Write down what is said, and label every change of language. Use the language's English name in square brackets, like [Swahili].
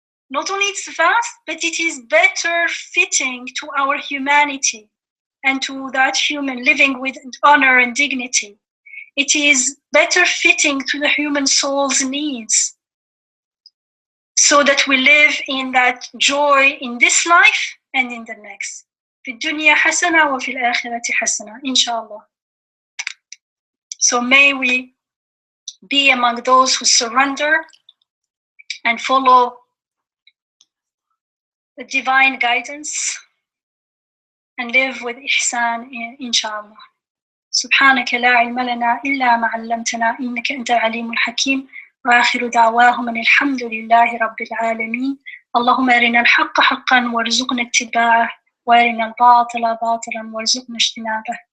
[English] Not only it's vast, but it is better fitting to our humanity and to that human living with honor and dignity. It is better fitting to the human soul's needs, so that we live in that joy in this life and in the next. [Arabic] في الدنيا حسنة وفي الآخرة حسنة, inshallah. [English] So may we be among those who surrender and follow the divine guidance and live with ihsan, inshallah. [Arabic] سبحانك لا علم لنا إلا ما علمتنا إنك أنت العليم الحكيم وآخر دعواهم أن الحمد لله رب العالمين. اللهم أرنا الحق حقا وارزقنا اتباعه وأرنا الباطل باطلا وارزقنا اجتنابه.